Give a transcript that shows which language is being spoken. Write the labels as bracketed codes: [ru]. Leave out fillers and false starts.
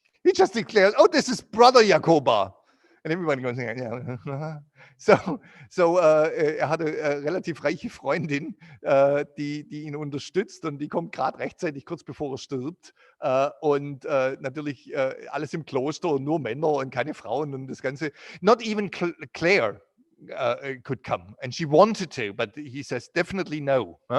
[en] He just declares, "Oh, this is Brother Jacoba." And everybody goes, yeah. [de] So er hatte relativ reiche Freundin, die ihn unterstützt, und die kommt gerade rechtzeitig kurz bevor er stirbt. Und natürlich alles im Kloster und nur Männer und keine Frauen und das Ganze. [en] Not even Claire could come, and she wanted to, but he says definitely no.